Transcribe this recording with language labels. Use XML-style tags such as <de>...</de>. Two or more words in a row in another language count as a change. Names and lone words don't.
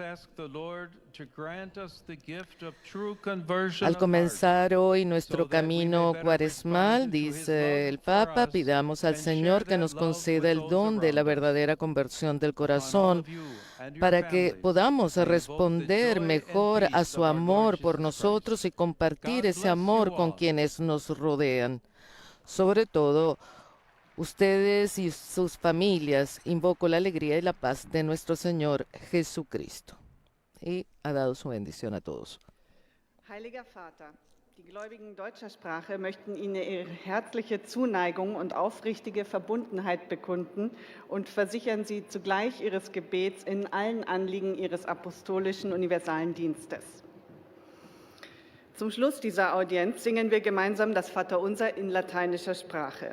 <es>Al comenzar hoy nuestro camino cuaresmal, dice el Papa, pidamos al Señor que nos conceda el don de la verdadera conversión del corazón, para que podamos responder mejor a su amor por nosotros y compartir ese amor con quienes nos rodean. Sobre todo, ustedes y sus familias, invoco la alegría y la paz de nuestro Señor Jesucristo. Y ha dado su bendición a todos.</es> <de>Heiliger Vater, Die Gläubigen deutscher Sprache möchten Ihnen ihre herzliche Zuneigung und aufrichtige Verbundenheit bekunden und versichern Sie zugleich Ihres Gebets in allen Anliegen Ihres apostolischen universalen Dienstes. Zum Schluss dieser Audienz singen wir gemeinsam das Vaterunser in lateinischer Sprache.</de>